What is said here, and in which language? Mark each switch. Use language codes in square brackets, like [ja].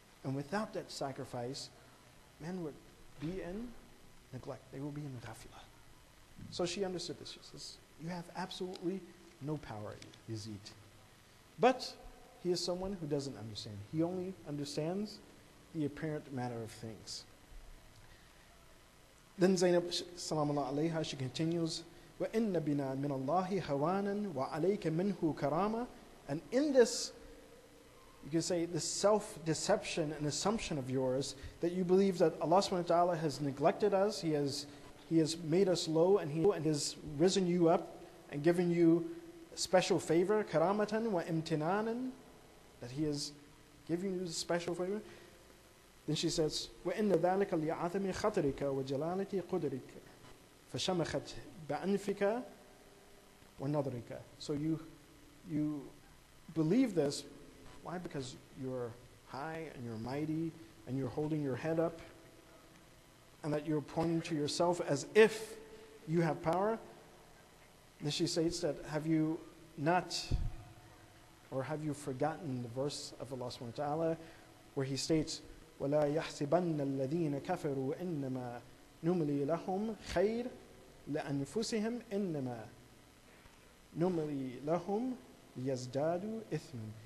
[en] And without that sacrifice, men would be in neglect. They will be in ghafla. So she understood this. She says, you have absolutely no power, Yazid. But he is someone who doesn't understand. He only understands the apparent matter of things. Then Zainab, salamullah alayha, she continues, [ar] وَإِنَّ بِنَا مِنَ اللَّهِ هَوَانًا وَعَلَيْكَ مِنْهُ كَرَامًا. [en] And in this, you can say, this self-deception and assumption of yours, that you believe that Allah subhanahu wa ta'ala has neglected us, He has made us low, and He has risen you up and given you special favor, [ar] karamatan wa imtinanan, [en] that He has given you special favor. Then she says, [ar] وَإِنَّ ذَلِكَ لِعَظَمِ خَطْرِكَ وَجَلَالَةِ قُدْرِكَ فَشَمَخَتْ بِأَنْفِكَ وَنَظْرِكَ. [en] So you believe this. Why? Because you're high and you're mighty and you're holding your head up and that you're pointing to yourself as if you have power. Then she states that, have you not, or have you forgotten the verse of Allah subhanahu wa ta'ala where He states, [ar] وَلَا يَحْسِبَنَّ الَّذِينَ كَفَرُوا إِنَّمَا نُمْلِي لَهُمْ خَيْرٌ لِأَنفُسِهِمْ إِنَّمَا نُمْلِي لَهُمْ لِيَزْدَادُوا إِثْمًا.